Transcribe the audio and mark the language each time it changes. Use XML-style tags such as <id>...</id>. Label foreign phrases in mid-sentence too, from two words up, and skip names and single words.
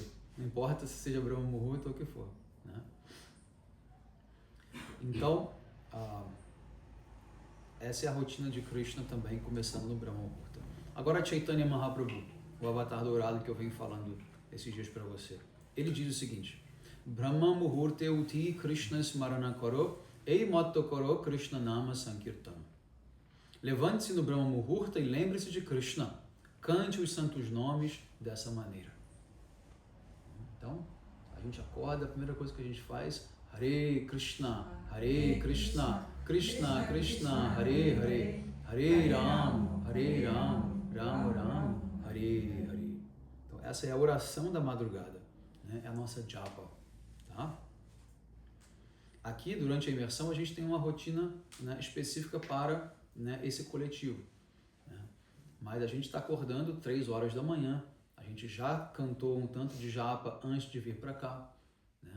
<pt>Não importa se seja Brahma Muhurta ou o que for, né? Então, essa é a rotina de Krishna também, começando no Brahma Muhurta. Agora Chaitanya Mahaprabhu, o avatar dourado que eu venho falando esses dias para você. Ele diz o seguinte:</pt> <bn>ব্রহ্ম মুহূর্তে উঠি কৃষ্ণ স্মরণ করো এই মত্ত করো কৃষ্ণ নাম সংকীর্তন.</bn> <pt>Levante-se no Brahma Muhurta e lembre-se de Krishna. Cante os santos nomes dessa maneira. Então, a gente acorda, a primeira coisa que a gente faz,</pt> <sa>हरे कृष्ण, कृष्ण कृष्ण, हरे हरे, हरे राम, राम राम, हरे हरे.</sa> <pt>Então, essa é a oração da madrugada, né? É a nossa japa, tá? Aqui, durante a imersão, a gente tem uma rotina, né, específica para, né, esse coletivo, né? Mas a gente está acordando 3 horas da manhã, a gente já cantou um tanto de japa antes de vir para cá, né?</pt>